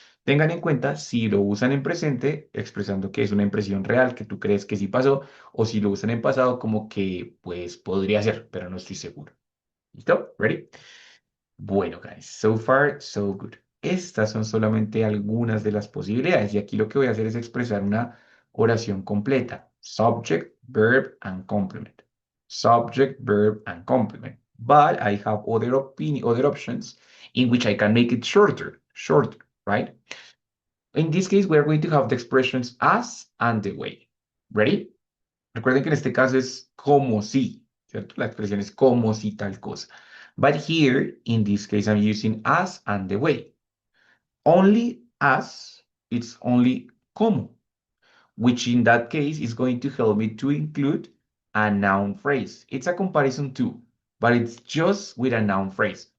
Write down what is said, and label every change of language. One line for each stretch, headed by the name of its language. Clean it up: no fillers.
Spanish: Tengan en cuenta si lo usan en presente, expresando que es una impresión real, que tú crees que sí pasó, o si lo usan en pasado, como que pues podría ser, pero no estoy seguro. ¿Listo? ¿Ready? Bueno, guys,
English: so far, so good.
Spanish: Estas son solamente algunas de las posibilidades y aquí lo que voy a hacer es expresar una oración completa.
English: Subject, verb, and complement. Subject, verb, and complement. But I have other options in which I can make it shorter, right? In this case, we're going to have the expressions as and the way. Ready?
Spanish: Recuerden que en este caso es como si, ¿cierto? La expresión es como si tal cosa.
English: But here, in this case, I'm using as and the way. Only as, it's only como, which in that case is going to help me to include a noun phrase. It's a comparison too, but it's just with a noun phrase.